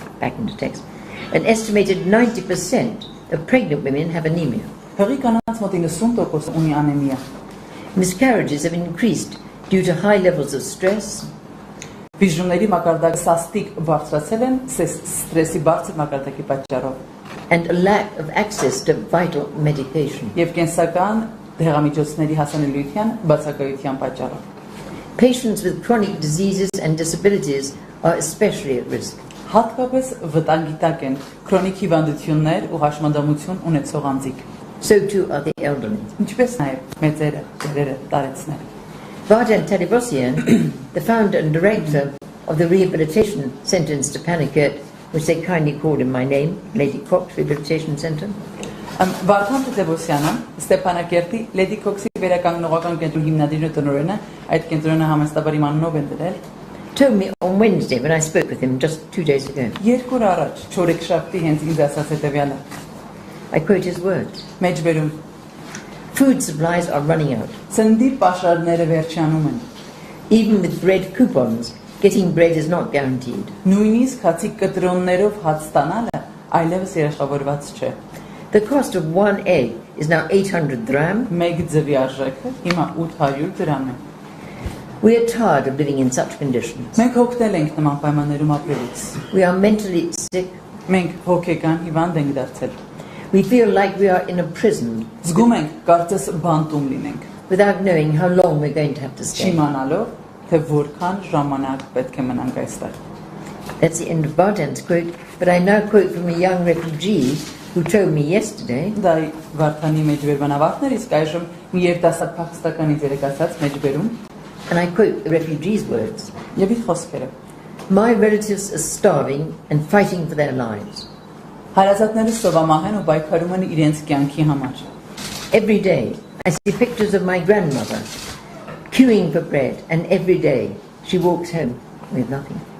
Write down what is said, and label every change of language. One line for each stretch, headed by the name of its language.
English: Back into text. An estimated 90% of pregnant women have anemia.
Armenian: Հղի կանանց մոտ 90% ունի անեմիա։
English: Miscarriages have increased due to high levels of stress,
Armenian: Բիժումների մակարդակը սաստիկ բարձրացել են ստրեսի բարձր մակարդակի պատճառով,
English: and a lack of access to vital medication.
Armenian: Եվ կենսական դեղամիջոցների հասանելիության բացակայության պատճառով։
English: Patients with chronic diseases and disabilities are especially at risk.
Armenian: Հատկապես վտանգի տակ են քրոնիկ հիվանդություններ ու հաշմանդամություն ունեցող անձիկ։
English: So too are the elderly.
Armenian: Ինչպես նաև մեծերը, ծերերը, տարեցները։
English: Vardan Talibosyan, the founder and director of the rehabilitation centre in Stepanakert, which they kindly called in my name, Lady Cox Rehabilitation Centre,
Armenian: Վարդան Տեբոսյանը, Ստեփանակերտի Լեդի Քոքսի վերականգնողական կենտրոնի հիմնադիրն ու տնօրենը, այդ կենտրոնը համեստաբար իմ անունով են դրել,
English: told me on Wednesday when I spoke with him just 2 days ago.
Armenian: Երկու օր առաջ, չորեքշաբթի հենց ինձ ասաց հետևյալը։
English: I quote his words.
Armenian: Մեջբերում
English: Food supplies are running out.
Armenian: Սննդի պաշարները վերջանում են։
English: Even with bread coupons, getting bread is not guaranteed.
Armenian: Նույնիսկ հացի կտրոններով հաց ստանալը այլևս երաշխավորված չէ։
English: The cost of one egg is now 800 dirham.
Armenian: Մեկ ձվի արժեքը հիմա 800 դրամ է։
English: We are tired of living in such conditions.
Armenian: Մենք հոգնել ենք նման պայմաններում ապրելուց։
English: We are mentally sick.
Armenian: Մենք հոգեկան հիվանդ ենք դարձել։
English: We feel like we are in a prison.
Armenian: Զգում ենք կարծես բանտում լինենք։
English: Without knowing how long we're going to have to stay.
Armenian: Չիմանալով, թե որքան ժամանակ պետք է մնանք այստեղ։
English: That's the end of Vardan's quote, but I now quote from a young refugee who told me yesterday
Armenian: Դա Վարդանի մեջբերման ավարտներ, իսկ այժմ մի երիտասարդ փախստականից երեկացած մեջբերում,
English: and I quote the refugee's words.
Armenian: եւ իր խոսքերը։
English: My relatives are starving and fighting for their lives.
Armenian: Հարազատները սովամահ են ու պայքարում են իրենց կյանքի համար։
English: Every day I see pictures of my grandmother queuing for bread, and every day she walks home with nothing.